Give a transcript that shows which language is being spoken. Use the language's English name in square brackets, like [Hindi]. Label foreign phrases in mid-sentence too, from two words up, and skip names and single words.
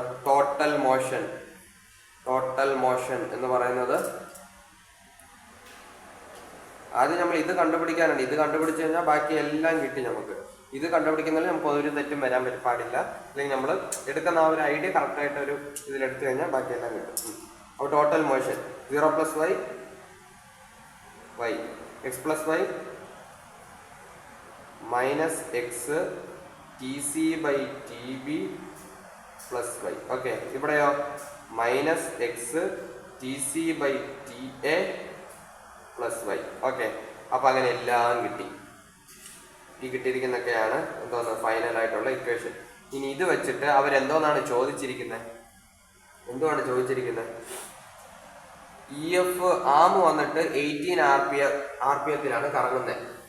[English] total motion [Malayalam] എന്ന് പറയുന്നത് ആദ്യം നമ്മൾ ഇത് കണ്ടുപിടിക്കാനുണ്ട്. ഇത് കണ്ടുപിടിച്ച് കഴിഞ്ഞാൽ ബാക്കി എല്ലാം കിട്ടി നമുക്ക്. ഇത് കണ്ടുപിടിക്കുന്നതിൽ നമുക്ക് ഒരു തെറ്റും വരാൻ പാടില്ല. അല്ലെങ്കിൽ നമ്മൾ എടുക്കുന്ന ആ ഒരു ഐഡിയ കറക്റ്റായിട്ട് ഒരു ഇതിലെടുത്തു കഴിഞ്ഞാൽ ബാക്കിയെല്ലാം കിട്ടും. അപ്പോൾ [English] total motion [Malayalam] 0 + y y x + y - x tc/tb + y. ഓക്കെ, ഇവിടെയോ -x tc/ta + y. ഓക്കെ, അപ്പോൾ അങ്ങനെ എല്ലാം കിട്ടി. ഈ കിട്ടിയിരിക്കുന്നൊക്കെയാണ് എന്തോന്ന് ഫൈനലായിട്ടുള്ള ഇക്വേഷൻ. ഇനി ഇത് വെച്ചിട്ട് അവരെന്തോന്നാണ് ചോദിച്ചിരിക്കുന്നത്? എന്തുവാണ് ചോദിച്ചിരിക്കുന്നത്? EF ആം വന്നിട്ട് 18 RPM കറങ്ങുന്നത്.